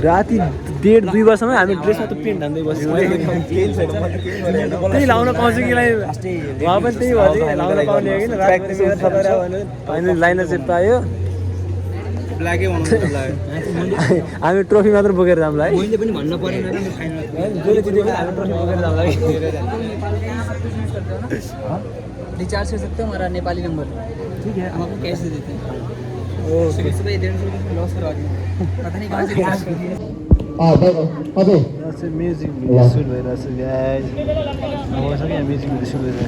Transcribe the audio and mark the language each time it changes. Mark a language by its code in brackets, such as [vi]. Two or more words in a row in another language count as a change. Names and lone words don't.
[ne] राति 1:30 बजीसम्म हामी ड्रेसमा त पेन्ट हान्दै बस्यौँ त्यही लाउन पाउँछ कि उहाँ पनि त्यही भयो कि लाउन पाउने हो कि प्र्याक्टिस गरेर तपाईँ [en] finally liner [ne] चाहिँ पायो ब्ल्याकै बनाउनु लाग्यो। हामी ट्रफी मात्र बोकेर जाउँला है मैले पनि भन्न परेन र फाइनल जसले जित्यो भने हामी ट्रफी बोकेर जाउँला है [hi] रिचार्ज कर सकते हो हमारा नेपाली नंबर। ठीक है हम आपको कैश दे देते हैं। ओके सुबह सुबह 150 लॉस करवा दिए, पता नहीं कहाँ से रिचार्ज कर दिए। [ne] यहाँ चाहिँ [en] music video shoot [ne] भइरहेछ गाइज मसँग यहाँ [en] music video shoot [ne] भइरहेछ